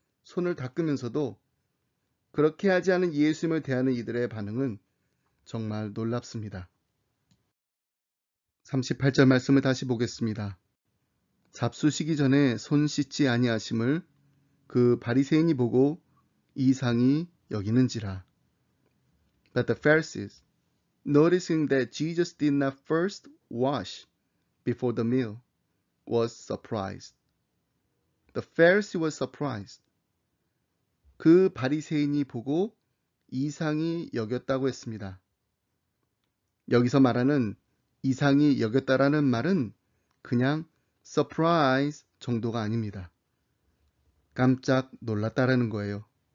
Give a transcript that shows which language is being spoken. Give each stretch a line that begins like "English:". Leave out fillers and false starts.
Korean: 손을 닦으면서도 그렇게 하지 않은 예수님을 대하는 이들의 반응은 정말 놀랍습니다. 38절 말씀을 다시 보겠습니다. 잡수시기 전에 손 씻지 아니하심을 그 바리새인이 보고 이상히 여기는지라.
English: But the Pharisees, noticing that Jesus did not first wash before the meal, was surprised. The Pharisee was surprised.
Korean: 그 바리새인이 보고 이상히 여겼다고 했습니다. 여기서 말하는 이상히 여겼다라는 말은 그냥 surprise 정도가 아닙니다. 깜짝 놀랐다라는 거예요.